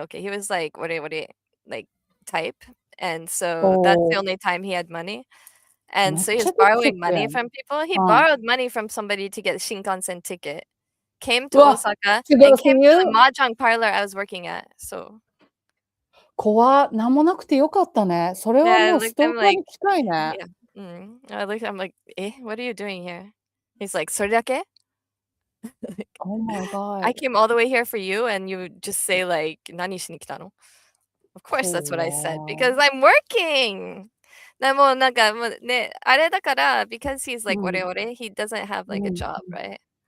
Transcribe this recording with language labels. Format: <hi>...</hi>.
<en>Okay, he was like, what like type. And so that's the only time he had money. And so he was borrowing money from people. He borrowed money from somebody to get a Shinkansen ticket. Came to Osaka and came to the mahjong parlor I was working at. So</en> <ja>怖っ、なんもなくてよかったね。それはもうストーカーに近いね。</ja> <en>I looked at him like, what are you doing here? He's like,</en> <ja>それだけ?</ja> <en>Oh my god. I came all the way here for you and you just say like,</en> <ja>何しに来たの?</ja> <en>Of course that's what I said because I'm working.</en> <ja>でもなんかもうね、あれだから、</ja> <en>because he's like オレオレ, he doesn't have like a job, right?</en>